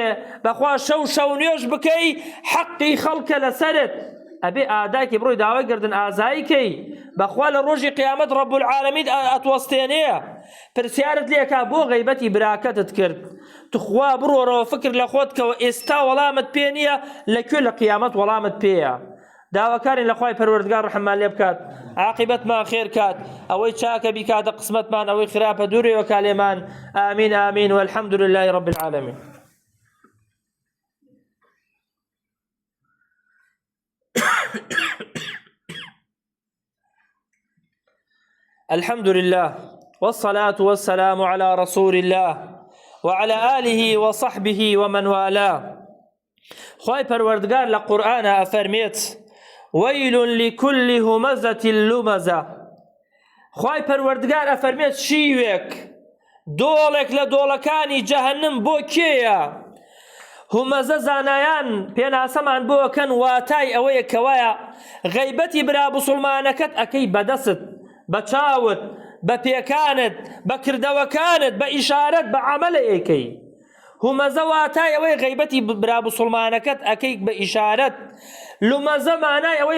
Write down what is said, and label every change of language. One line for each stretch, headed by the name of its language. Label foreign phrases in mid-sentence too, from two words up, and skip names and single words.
Central Kurdish: بەخوا شەو نوێژ بکەی حەقی خەڵکە لەسەرت ئەبێ ئاداکی بڕۆی داوای گردن ئازاییکەی بەخوا لە ڕۆژی قیامەت
Arabic: ڕەب العالەمین
Central Kurdish: ئەتوەستێنێ پرسیارت لێکا بۆ غەیبەتی براکەتت کرد تخوا بڕۆرەوە فکر لە خۆتکەوە ئێستا وەڵامت پێ نییە لەکوێ لە قیامەت وەڵامت پێیە داواکارین لە خوای پەروەردگار ڕەحممان لێ بکات عاقبەتمان خێر کات ئەوەی چاکە بیکاتە قسمەتمان ئەوەی خراپە دوورێوە کالێمان ئامین ئامین
Arabic: والحەمد لله رب العالمین الحمد لله والصلاة والسلام على رسول الله وعلى آله وصحبه ومن والاه
Central Kurdish: خوای پەروەردگار لە قورئانە ئەفەرمێت
Arabic: ويل لكل همزة لمزة
Central Kurdish: خوای پەروەردگار ئەفەرمێت شیوێک دۆڵێک لە دۆڵەکانی جەهەنم بۆ کێیە همەزە زانایان پێناسەمان بۆکەن واتای ئەوەیە کەوایە غەیبەتی برا بسڵمانەکەت ئەکەی بەدەست بە چاوت بە پێکانت بە کردەوەکانت بە ئیشارەت بە عەمەلە ئەکەی همەزە واتای ئەوەی غەیبەتی برا بسڵمانەکەت ئەکەی بە ئیشارەت لومەزە مانای ئەوەیە